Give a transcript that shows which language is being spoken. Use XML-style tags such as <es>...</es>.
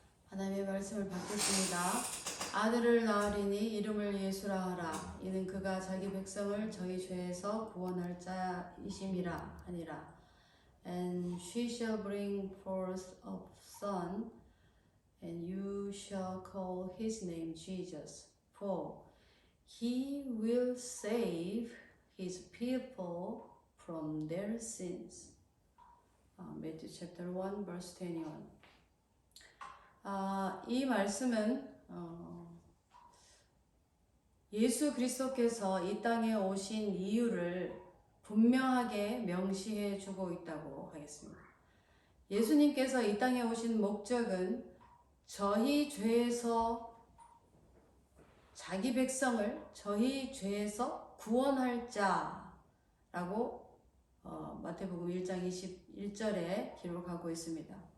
<ko>하나님의 말씀을 받겠습니다. 아들을 낳으리니 이름을 예수라 하라. 이는 그가 자기 백성을 저희 죄에서 구원할 자이심이라 하니라.</ko> <en>And she shall bring forth a son, and you shall call his name Jesus, for he will save his people from their sins. Matthew chapter 1 verse 21.</en> <ko>이 말씀은 예수 그리스도께서 이 땅에 오신 이유를 분명하게 명시해 주고 있다고 하겠습니다. 예수님께서 이 땅에 오신 목적은 저희 죄에서 자기 백성을 저희 죄에서 구원할 자라고 마태복음 1장 21절에 기록하고 있습니다.</ko>